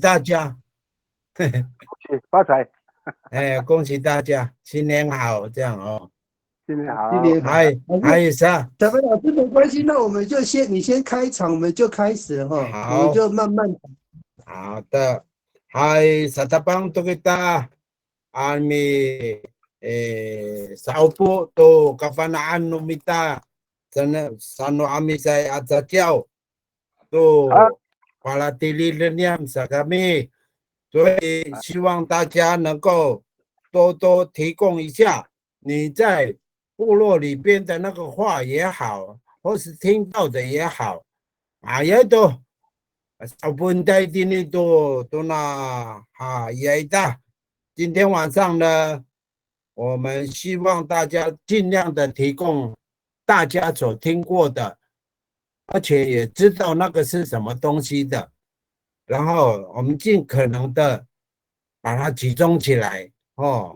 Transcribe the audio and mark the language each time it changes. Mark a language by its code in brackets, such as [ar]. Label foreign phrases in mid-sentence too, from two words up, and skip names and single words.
[zh] 喜大家，嘿嘿，发财，哎，恭喜大家，新年好，这样哦，新年好，今天好，还有啥？小白老师没关系，那我们就你先开场，我们就开始了哈，我们好。就慢慢。 [ami] 好的，hai sa tapang to kita ami saupo to kafanaan no mita sana sano ami say at sa tiyaw [zh] 啊， [ami] to palatililan sa kami， [zh] 所以希望大家能够多多提供一下你在部落里边的那个话也好，或是听到的也好，也都。小问题今天都也的，今天晚上呢，我们希望大家尽量的提供大家所听过的，而且也知道那个是什么东西的，然后我们尽可能的把它集中起来哦。